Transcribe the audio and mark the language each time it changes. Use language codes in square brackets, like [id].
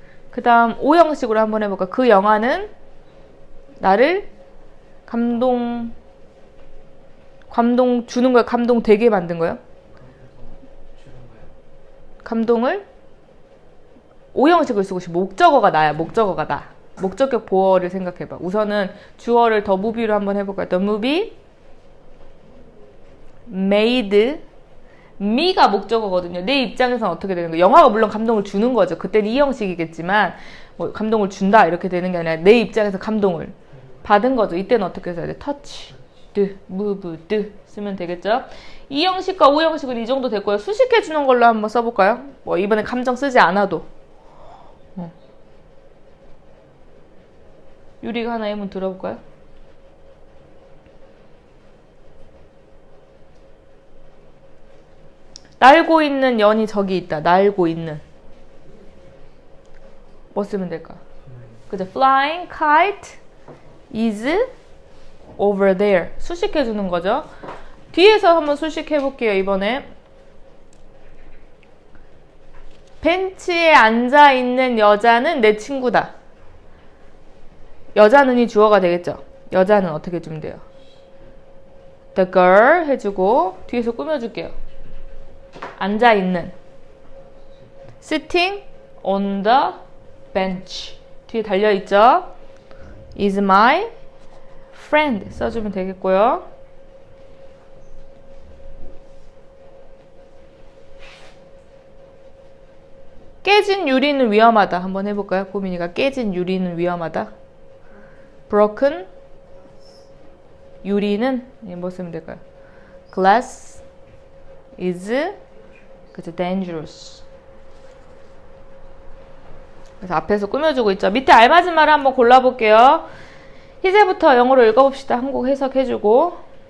[ko] 그 다음 5형식으로 한번 해볼까? 그 영화는 나를 감동 주는 거야? 감동 되게 만든 거야? 감동을 5형식을 쓰고 싶어. 목적어가 나야. 목적어가 나. 목적격 보어를 생각해봐. 우선은 주어를 더 무비로 한번 해볼까요? [en] The movie made me가 [ko] 목적어거든요. 내 입장에서는 어떻게 되는 거예요? 영화가 물론 감동을 주는 거죠. 그때는 2형식이겠지만 뭐 감동을 준다 이렇게 되는 게 아니라 내 입장에서 감동을 받은 거죠. 이때는 어떻게 써야 돼? [en] touch, moved [ko] 쓰면 되겠죠? 2형식과 5형식은 이 정도 됐고요. 수식해 주는 걸로 한번 써볼까요? 뭐 이번에 감정 쓰지 않아도. 유리가 하나 예문 들어볼까요? 날고 있는 연이 저기 있다. 날고 있는. 뭐 쓰면 될까? 그죠? [en] Flying kite is over there. [ko] 수식해 주는 거죠. 뒤에서 한번 수식해 볼게요. 이번에 벤치에 앉아 있는 여자는 내 친구다. 여자는이 주어가 되겠죠. 여자는 어떻게 해주면 돼요? [en] The girl [ko] 해주고 뒤에서 꾸며줄게요. 앉아있는. [en] Sitting on the bench. [ko] 뒤에 달려있죠. [en] Is my friend [ko] 써주면 되겠고요. 깨진 유리는 위험하다. 한번 해볼까요? 보민이가 깨진 유리는 위험하다. Broken 유리는 뭐 쓰면 될까요? [en] glass is [ko] 그죠 [en] dangerous. [ko] 그래서 앞에서 꾸며주고 있죠. 밑에 알맞은 말을 한번 골라볼게요. 희재부터 영어로 읽어봅시다. 한국 해석해주고.